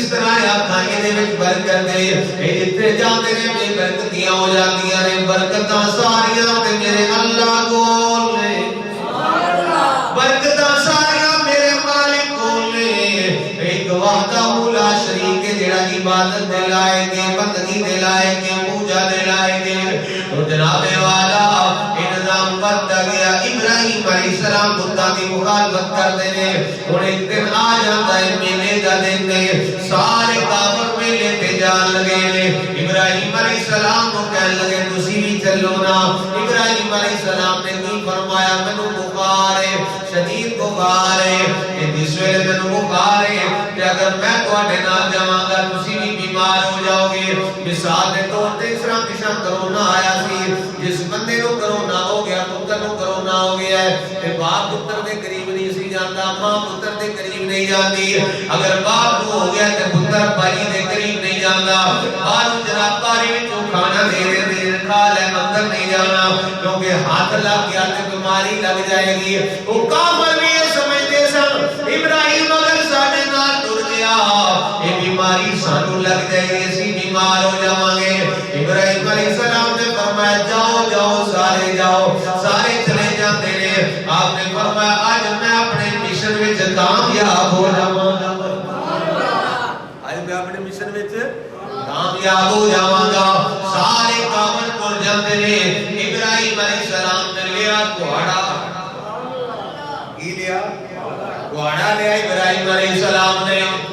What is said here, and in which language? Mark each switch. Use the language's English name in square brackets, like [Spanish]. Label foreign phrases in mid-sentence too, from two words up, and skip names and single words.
[Punjabi] فرمایا کھائیں دے وچ برکت ہے اے جتھے جاندے نے بے برکتیاں ہو جاندیاں نے برکتاں ساریاں تے میرے اللہ کول نے برکتاں ساریاں میرے مالک کول نے ایک وحدہ لا شریک ہے جڑا عبادت دے لائق ہے بندگی دے لائق ہے پوجا دے لائق ہے تو جناب والا انظام بدل گیا [Urdu] ابراہیم علیہ السلام خدا کی مخالفت کرتے ہیں اور ایک دن آ جاتا [Punjabi] ہے میلے کا دن نے سارے کافر میلے تے جان لگے نے ابراہیم علیہ السلام کو کہنے لگے تسی بھی چلو نا ابراہیم علیہ السلام نے کی فرمایا مینوں بخار ہے شدید بخار ہے کہ جس ویلے مینوں بخار ہے کہ اگر میں تواڈے نال جاواں گا تسی بھی بیمار ہو جاؤ گے مثال دے طور تے اس طرح پچھا کرونا آیا سی جس بندے نو کرونا ہو گیا پتر نو کرونا ہو گیا ہے تے باپ پتر دے قریب نہیں سی جاندا ماں پتر دے قریب نہیں جاندی اگر باپ نو ہو گیا تے پتر بھائی دے قریب نہیں جاندا باہر جناب باری وچوں کھانا دے کھا لے اندر نہیں جانا کیونکہ ہاتھ لگ گیا تے بیماری لگ جائے گی [Urdu] وہ کافر بھی یہ سمجھتے [Punjabi] سن ابراہیم اگر ساڈے نال ٹر گیا یہ بیماری سانو لگ جائے گی اسی بیمار ہو جاواں گے ابراہیم علیہ السلام نے فرمایا جاؤ جاؤ سارے چلے جاتے نے آپ نے فرمایا آج میں اپنے مشن وچ کامیاب ہو جاواں گا آج میں اپنے مشن وچ کامیاب ہو جاواں گا سارے کافر ٹر جاندے نے ابراہیم علیہ السلام نے لیا گھوڑا کی لیا گھوڑا لیا ابراہیم علیہ السلام نے